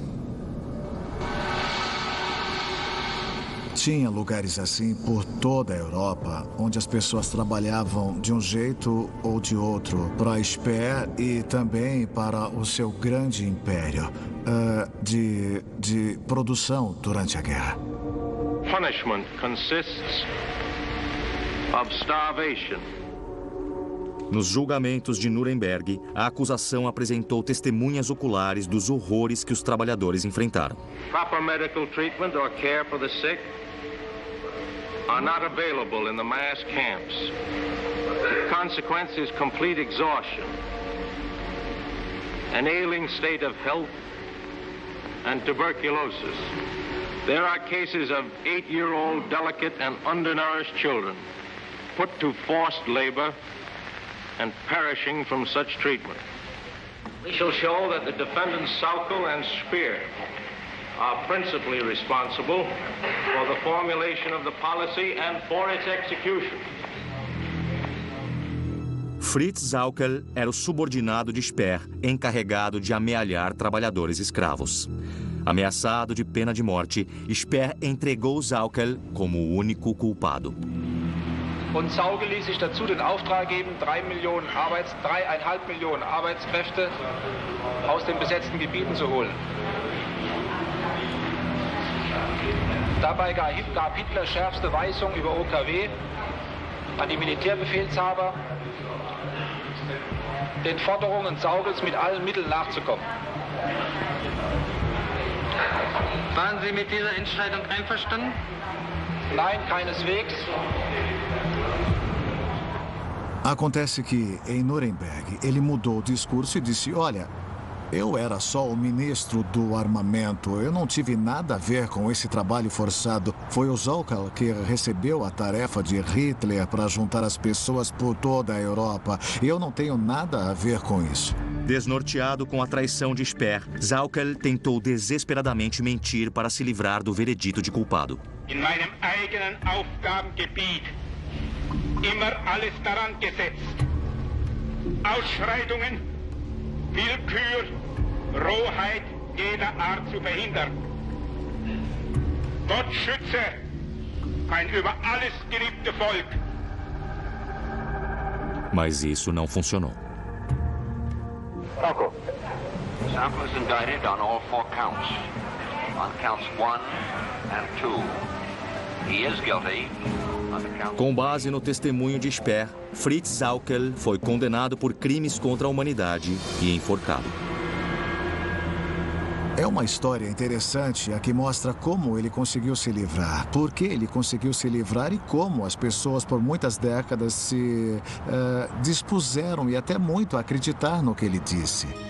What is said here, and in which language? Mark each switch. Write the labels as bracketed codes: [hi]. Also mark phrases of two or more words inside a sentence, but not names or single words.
[pt] Tinha lugares assim por toda a Europa, onde as pessoas trabalhavam de um jeito ou de outro para a Speer e também para o seu grande império de produção durante a guerra. [en] Punishment consists of starvation. [pt] Nos julgamentos de Nuremberg, a acusação apresentou testemunhas oculares dos horrores que os trabalhadores enfrentaram. [en] Proper medical treatment or care for the sick are not available in the mass camps. The consequence is complete exhaustion, an ailing state of health, and tuberculosis. There are cases of 8-year-old delicate and undernourished children put to forced labor and perishing from such treatment. We shall show that the defendants Sauckel and Speer are principally responsible for the formulation of the policy and for its execution. [pt] Fritz Sauckel era o subordinado de Speer, encarregado de amealhar trabalhadores escravos. Ameaçado de pena de morte, Speer entregou Sauckel como o único culpado. [de] Und Sauckel ließ sich dazu den Auftrag geben, 3,5 Millionen Arbeitskräfte aus den besetzten Gebieten zu holen. Dabei gab Hitler schärfste Weisungen über OKW an die Militärbefehlshaber, den Forderungen Saukels mit allen Mitteln nachzukommen. Waren Sie mit dieser Entscheidung einverstanden? Nein, keineswegs. [pt] Acontece que, em Nuremberg, ele mudou o discurso e disse, olha, eu era só o ministro do armamento, eu não tive nada a ver com esse trabalho forçado. Foi o Sauckel que recebeu a tarefa de Hitler para juntar as pessoas por toda a Europa. Eu não tenho nada a ver com isso. Desnorteado com a traição de Speer, Sauckel tentou desesperadamente mentir para se livrar do veredito de culpado. [de] In meinem eigenen Aufgabengebiet immer alles daran gesetzt, Ausschreitungen, Willkür, Rohheit jeder Art zu verhindern. Gott schütze mein über alles geliebte Volk. [pt] Mas isso não funcionou. [en] Sauckel is indicted on all 4 counts. On counts 1 and 2, he is guilty. [pt] Com base no testemunho de Speer, Fritz Sauckel foi condenado por crimes contra a humanidade e enforcado. É uma história interessante a que mostra como ele conseguiu se livrar, por que ele conseguiu se livrar e como as pessoas por muitas décadas se dispuseram e até muito a acreditar no que ele disse.